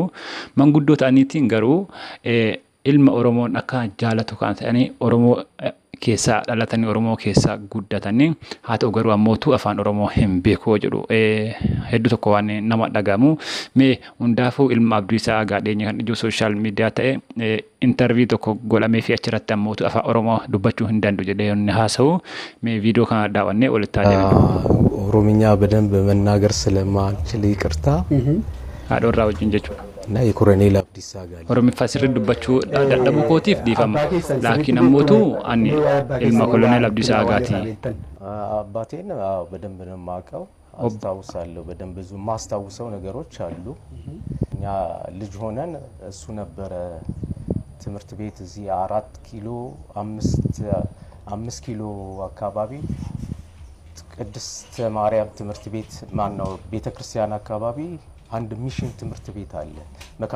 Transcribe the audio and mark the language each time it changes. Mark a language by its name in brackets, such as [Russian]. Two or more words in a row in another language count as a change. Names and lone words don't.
[Oromo] Manguddoo ta'aniitiin garuu ilma Oromoon akka jaalatu kan ta'anii Oromoo keessaa dhalatanii Oromoo keessaa guddatanii haa ta'u garuu ammootu afaan Oromoo hin beekuu jedhu hedduu tokko waan nama dhagahamu. Mee hundaafuu ilma Abdiisaa Aagaa dhiyeenya kan ijoo [English] sooshaal miidiyaa [Oromo] ta'e intervii tokko godhamee fi achirratti ammootu afaan Oromoo dubbachuu hin danda'u jedhee inni haasa'u. Mee viidiyoo kana daawwannee walitti adeemna. [Amharic] ኦሮምኛ በደንብ መናገር ስለማልችል ይቅርታ [Oromo] haadhoorraa wajjin jechuudha. [Amharic] እና የኮሎኔል አብዲሳ አጋ [Oromo] Oromiffaa sirrii dubbachuu dadhabuu kootiif dhiifama. Laakiin ammootu ani ilma Koloneel Abdiisaa Aagaati. [Amharic] አባቴን አዎ በደንብ ነው የማውቀው አስታውሳለሁ በደንብ ብዙ ማስታውሰው ነገሮች አሉ እኛ ልጅ ሆነን እሱ ነበረ ትምህርት ቤት እዚህ 4 ኪሎ 5 ኪሎ አካባቢ ቅድስት ማርያም ትምህርት ቤት ማን ነው ቤተክርስቲያን አካባቢ አንድ ሚሽን ትምህርት ቤት አለ መካነ